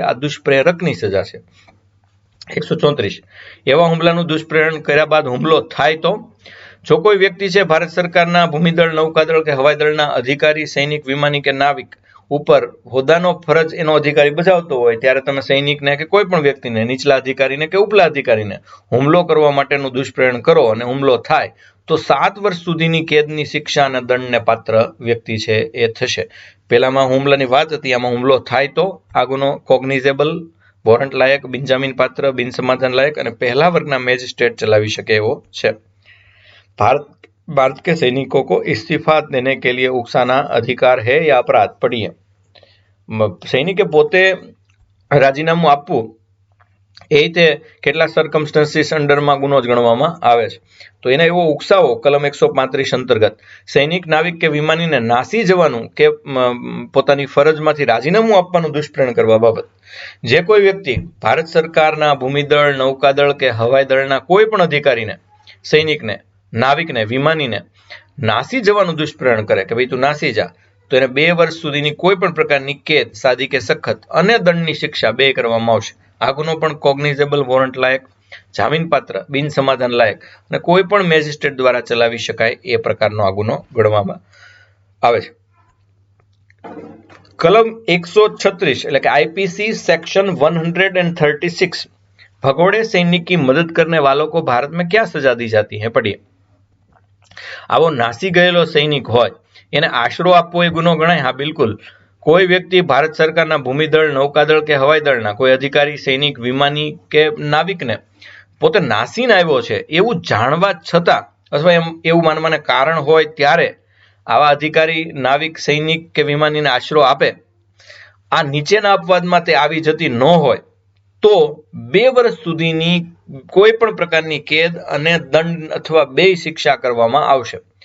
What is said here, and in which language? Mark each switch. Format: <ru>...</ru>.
<gu>આ દુષ્પ્રેરકની સજા છે. 134, એવા હુમલાનું દુષ્પ્રેરણ કર્યા બાદ હુમલો થાય તો જો કોઈ વ્યક્તિ છે ભારત સરકારના ભૂમિદળ, નૌકાદળ કે હવાઈ દળના અધિકારી, સૈનિક, વિમાની કે નાવિક ઉપર હોદ્દાનો ફરજ એનો અધિકારી બજાવતો હોય ત્યારે તમે સૈનિકને કે કોઈ પણ વ્યક્તિને, નીચલા અધિકારીને કે ઉપલા અધિકારીને હુમલો કરવા માટેનું દુષ્પ્રેરણ કરો અને હુમલો થાય તો 7 વર્ષ સુધીની કેદની શિક્ષા અને દંડને પાત્ર વ્યક્તિ છે એ થશે. પહેલામાં હુમલાની વાત હતી, આમાં હુમલો થાય તો આ ગુનો કોગ્નિઝેબલ, વોરંટ લાયક, બિનજામીન પાત્ર, બિન સમાધાન લાયક અને પહેલા વર્ગના મેજિસ્ટ્રેટ ચલાવી શકે એવો છે.</gu> <hi>भारत के सैनिकों को इस्तीफा देने के लिए उकसाना अधिकार है या अपराध? पढ़िए.</hi> <gu>સૈનિકે પોતે રાજીનામું આપવું એ રીતે કેટલા સર્કમસ્ટન્સીસ અંડરમાં ગુનો જ ગણવામાં આવે છે. તો એને એવો ઉકસાવો કલમ 135 અંતર્ગત સૈનિક, નાવિક કે વિમાનીને નાસી જવાનું કે પોતાની ફરજમાંથી રાજીનામું આપવાનું દુષ્પ્રેરણ કરવા બાબત જે કોઈ વ્યક્તિ ભારત સરકારના ભૂમિદળ, નૌકાદળ કે હવાઈ દળના કોઈ પણ અધિકારીને, સૈનિકને, નાવિકને, વિમાનીને નાસી જવાનું દુષ્પ્રેરણ કરે કે ભાઈ તું નાસી જા, તો એને 2 વર્ષ સુધીની કોઈ પણ પ્રકારની કેદ, સાદી કે સખત અને દંડની શિક્ષા 2 કરવામાં આવશે. આ ગુનો પણ કોગ્નિઝેબલ, વોરંટ લાયક, જામીનપાત્ર, બિન સમાધાન લાયક અને કોઈ પણ મેજિસ્ટ્રેટ દ્વારા ચલાવી શકાય એ પ્રકારનો આ ગુનો ગણવામાં આવે છે.</gu> <hi>कलम 136</hi> <gu>એટલે કે</gu> <hi>आईपीसी सेक्शन 136 भगोड़े सैनिक की मदद करने वालों को भारत में क्या सजा दी जाती है? पढ़िए.</hi> <gu>આવો નાસી ગયેલો સૈનિક હોય એને આશરો આપવો એ ગુનો ગણાય? હા, બિલકુલ. કોઈ વ્યક્તિ ભારત સરકારના ભૂમિદળ, નૌકાદળ કે હવાઈ દળના કોઈ અધિકારી, સૈનિક, વિમાની કે નાવિકને પોતે નાસીને આવ્યો છે એવું જાણવા છતાં અથવા એવું માનવાને કારણ હોય ત્યારે આવા અધિકારી, નાવિક, સૈનિક કે વિમાનીને આશરો આપે, આ નીચેના અપવાદમાં તે આવી જતી ન હોય તો 2 વર્ષ સુધીની કોઈ પણ પ્રકારની કેદ અને દંડ અથવા 2 શિક્ષા કરવામાં આવશે.</gu>